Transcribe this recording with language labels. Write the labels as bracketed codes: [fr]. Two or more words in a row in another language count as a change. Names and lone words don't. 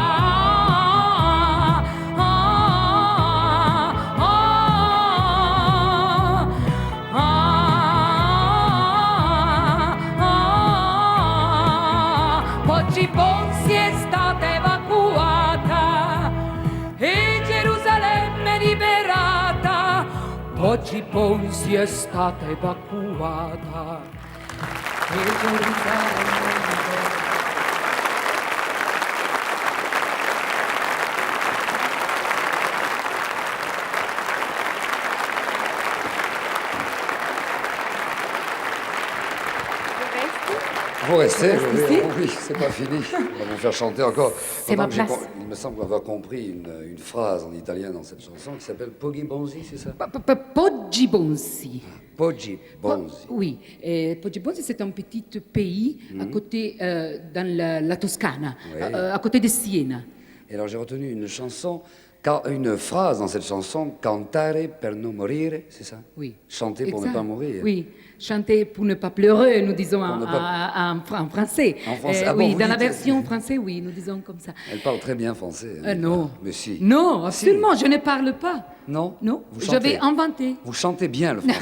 [it] Oggi Bonzi è stata evacuata e Gerusalemme liberata. Oggi Bonzi è stata evacuata e Gerusalemme liberata. [fr] Vous restez, reste ici. oui, c'est pas fini. On va vous faire chanter encore. C'est ma Pendant que place. il me semble avoir compris une phrase en italien dans cette chanson qui s'appelle Poggi Bonzi, c'est ça? Poggi Bonzi. Poggi Bonzi. Oui, Poggi Bonzi, c'est un petit pays à côté, dans la Toscane, Oui. à côté de Siena. Et alors j'ai retenu une chanson, une phrase dans cette chanson, [it] cantare per non morire, [fr] c'est ça? Oui. Chanter pour ne Exact. pas mourir. Oui, chanter pour ne pas pleurer, nous disons Pour ne pas- en français. En français. Ah bon, oui, vous dans la dites- version française, oui, nous disons comme ça. Elle parle très bien français. hein. Non. Mais si. Non, absolument, je ne parle pas. Non? Non, Vous je chantez. vais inventer. Vous chantez bien le français.